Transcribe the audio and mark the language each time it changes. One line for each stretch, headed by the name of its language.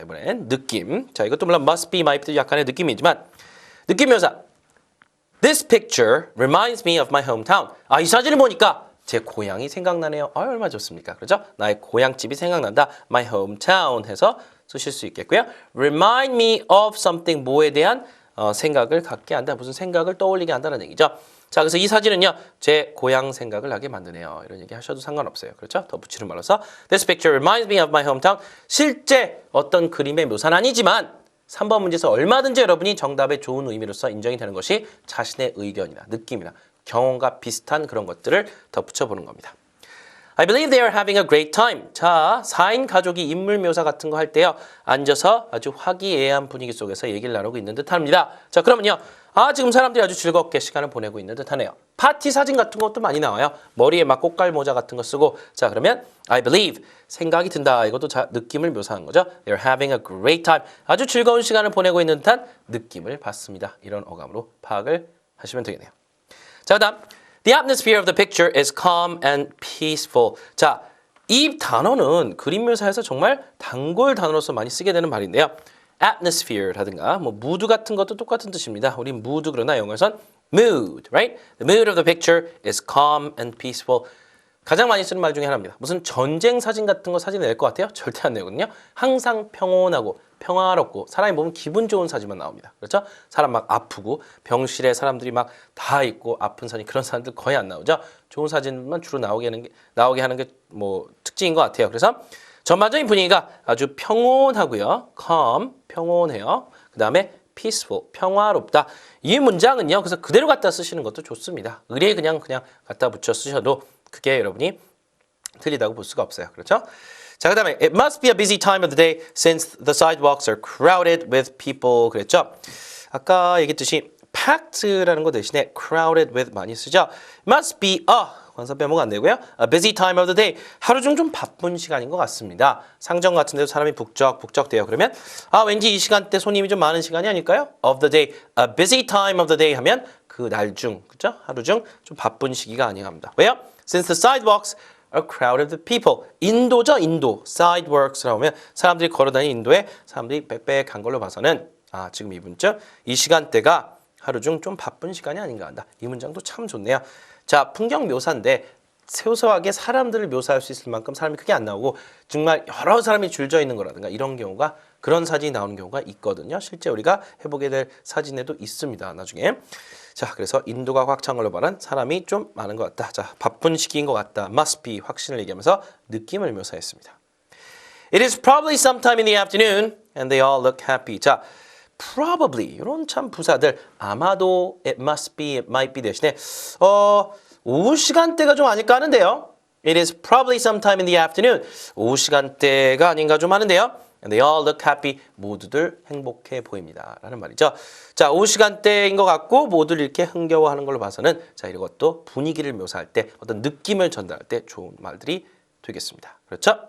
Korean: 이번엔 느낌. 자, 이것도 물론
English: must be, might be
Korean: 약간의 느낌이지만 느낌 묘사.
English: This picture reminds me of my hometown.
Korean: 아, 이 사진을 보니까 제 고향이 생각나네요. 아, 얼마나 좋습니까? 그렇죠? 나의 고향집이 생각난다.
English: My hometown
Korean: 해서 쓰실 수 있겠고요.
English: Remind me of something
Korean: 뭐에 대한 생각을 갖게 한다. 무슨 생각을 떠올리게 한다는 얘기죠. 자, 그래서 이 사진은요, 제 고향 생각을 나게 만드네요. 이런 얘기 하셔도 상관없어요. 그렇죠? 더 붙이는 말로서
English: This picture reminds me of my hometown.
Korean: 실제 어떤 그림의 묘사는 아니지만 3번 문제에서 얼마든지 여러분이 정답의 좋은 의미로서 인정이 되는 것이 자신의 의견이나 느낌이나 경험과 비슷한 그런 것들을 더 붙여보는 겁니다.
English: I believe they are having a great time.
Korean: 자, 4인 가족이 인물 묘사 같은 거 할 때요. 앉아서 아주 화기애애한 분위기 속에서 얘기를 나누고 있는 듯합니다. 자, 그러면요. 지금 사람들이 아주 즐겁게 시간을 보내고 있는 듯하네요. 파티 사진 같은 것도 많이 나와요. 머리에 막 꽃갈 모자 같은 거 쓰고. 자, 그러면
English: I believe
Korean: 생각이 든다. 이것도 느낌을 묘사한 거죠.
English: They're having a great time.
Korean: 아주 즐거운 시간을 보내고 있는 듯한 느낌을 받습니다. 이런 어감으로 파악을 하시면 되겠네요. 자, 그다음
English: The atmosphere of the picture is calm and peaceful.
Korean: 자, 이 단어는 그림 묘사에서 정말 단골 단어로서 많이 쓰게 되는 말인데요. atmosphere라든가 뭐 mood 같은 것도 똑같은 뜻입니다. 우리 mood 그러나 영어에선 mood, right?
English: The mood of the picture is calm and peaceful.
Korean: 가장 많이 쓰는 말 중에 하나입니다. 무슨 전쟁 사진 같은 거 사진 낼 것 같아요? 절대 안 내거든요. 항상 평온하고 평화롭고 사람이 보면 기분 좋은 사진만 나옵니다. 그렇죠? 사람 막 아프고 병실에 사람들이 막 다 있고 아픈 사진 그런 사람들 거의 안 나오죠. 좋은 사진만 주로 나오게 하는 게 뭐 특징인 것 같아요. 그래서 전반적인 분위기가 아주 평온하고요. calm, 평온해요. 그 다음에 peaceful, 평화롭다. 이 문장은요. 그래서 그대로 갖다 쓰시는 것도 좋습니다. 의뢰 그냥 갖다 붙여 쓰셔도 그게 여러분이 틀리다고 볼 수가 없어요. 그렇죠? 자, 그 다음에
English: It must be a busy time of the day since the sidewalks are crowded with people.
Korean: 그랬죠? 아까 얘기했듯이 packed라는 거 대신에 crowded with 많이 쓰죠?
English: It must be
Korean: 관사 빼먹으면 안 되고요.
English: A busy time of the day.
Korean: 하루 중 좀 바쁜 시간인 것 같습니다. 상점 같은 데도 사람이 북적북적대요. 그러면 왠지 이 시간대 손님이 좀 많은 시간이 아닐까요?
English: Of the day. A busy time of the day
Korean: 하면 그 날 중, 그렇죠? 하루 중 좀 바쁜 시기가 아닌가 합니다. 왜요?
English: Since the sidewalks are crowded with people.
Korean: 인도죠, 인도. Sidewalks라고 하면 사람들이 걸어다니는 인도에 사람들이 빽빽한 걸로 봐서는 지금 이분쯤 이 시간대가 하루 중 좀 바쁜 시간이 아닌가 한다. 이 문장도 참 좋네요. 자, 풍경 묘사인데 소소하게 사람들을 묘사할 수 있을 만큼 사람이 크게 안 나오고 정말 여러 사람이 줄져 있는 거라든가 이런 경우가 그런 사진이 나오는 경우가 있거든요. 실제 우리가 해보게 될 사진에도 있습니다. 나중에. 자, 그래서 인도가 확창을 말한 사람이 좀 많은 것 같다. 자, 바쁜 시기인 것 같다. must be 확신을 얘기하면서 느낌을 묘사했습니다.
English: It is probably sometime in the afternoon and they all look happy.
Korean: 자, probably 이런 참 부사들 아마도
English: it must be, it might be
Korean: 대신에 오후 시간대가 좀 아닐까 하는데요.
English: It is probably sometime in the afternoon.
Korean: 오후 시간대가 아닌가 좀 하는데요.
English: And they all look happy.
Korean: 모두들 행복해 보입니다. 라는 말이죠. 자, 오후 시간대인 것 같고 모두들 이렇게 흥겨워하는 걸로 봐서는 자, 이것도 분위기를 묘사할 때 어떤 느낌을 전달할 때 좋은 말들이 되겠습니다. 그렇죠?